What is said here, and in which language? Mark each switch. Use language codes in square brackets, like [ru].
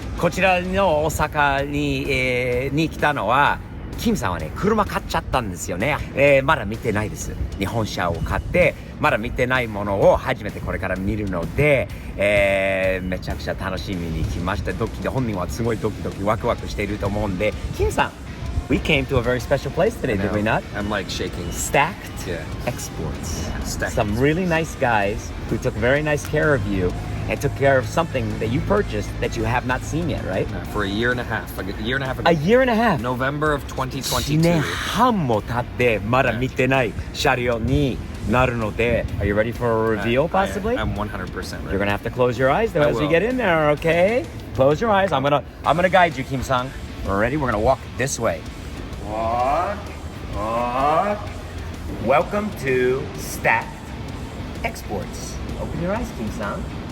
[ja] こちらの大阪に来たのは、キムさんはね、車買っちゃったんですよね。まだ見てないです。日本車を買って、まだ見てないものを初めてこれから見るので、めちゃくちゃ楽しみに来ました。本人はすごいドキドキワクワクしていると思うんで、キムさん、 [en] We came to a very special place today, did we not? I'm like shaking. Stacked Exports. Some really nice guys who took very nice care of you and took care of something that you purchased that you have not seen yet, right? For a year and a half. Like a year and a half ago. A year and a half. November of 1 2022. [ja] 年半も経ってまだ見てない車両になるので [en] Are you ready for a reveal possibly? I'm 100% ready. You're gonna have to close your eyes though I as we will. get in there, okay? Close your eyes. I'm gonna guide you, Kim-san. We're ready? We're gonna walk this way. Walk. Welcome to Stacked Exports. Open your eyes, Kim-san.